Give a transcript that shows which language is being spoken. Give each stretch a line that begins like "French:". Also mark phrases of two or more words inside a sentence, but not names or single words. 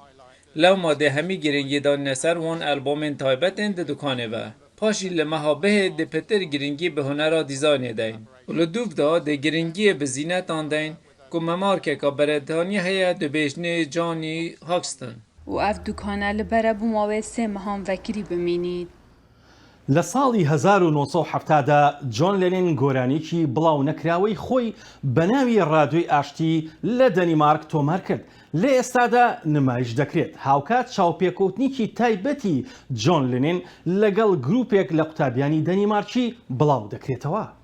Kurdish: Lewma dê hemî giringî danîne ser wan albomên taybetên di dukanê ve. Paşî li meha bihê dê pitir giringî bi hunera dîzaynê deyn. û li dûv da dê giringiyê bi zînetan deyn ku memarkeka beredaniye heye dibêjnê Johnny Hoxton. û ev dukane li berebûma wê sê mehan vekirî bimînît.
Central Kurdish: لە ساڵی 1970دا جۆن لێنین گۆرانێکی بڵاو نەکراوەی خۆی بە ناوی ڕادیۆی ئاشتی لە دەنیمارک تۆمار کرد. لە ئێستادا نمایش دەکرێت. هاوکات چاوپێکەوتنیکی تایبەتی جۆن لێنین لەگەڵ گروپێک لە قوتابیانی دەنیمارکی بڵاو دەکرێتەوە.